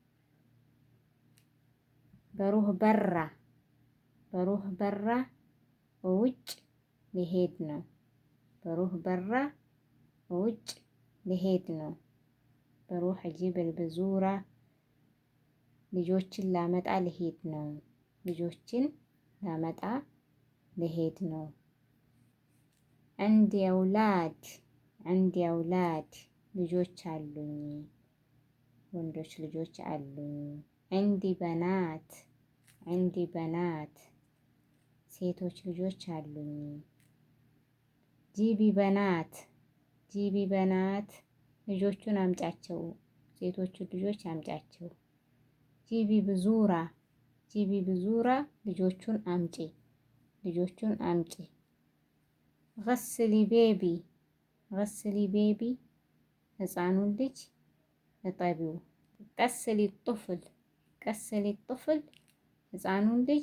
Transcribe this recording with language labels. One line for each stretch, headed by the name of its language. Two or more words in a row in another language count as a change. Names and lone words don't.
Arabic: بروح برا بروح برا
Amharic: ውጭ ልሄድ ነው
Arabic: بروح برا
Amharic: ውጭ ልሄድ ነው።
Arabic: بروح اجيب بزورة
Amharic: ልጆችን ላመጣ ልሄድ ነው ልጆችን ላመጣ ልሄድ ነው።
Arabic: عندي أولاد عندي أولاد
Amharic: ልጆች አሉኝ ወንዶች ልጆች አሉኝ።
Arabic: عندي بنات عندي بنات
Amharic: ሴቶች ልጆች አሉኝ።
Arabic: جيبي بنات جيبي بنات
Amharic: ልጆቹን አምጫቸው ሴቶቹን ልጆች አምጫቸው።
Arabic: ጂቢ بزورة جيبي بزورة
Amharic: ልጆቹን አምጪ ልጆቹን አምጪ።
Arabic: غسلي بيبي غسلي بيبي
Amharic: ህፃኑን ልጅ እጠቢው።
Arabic: غسلي طفل غسلي طفل
Amharic: ህፃኑን ልጅ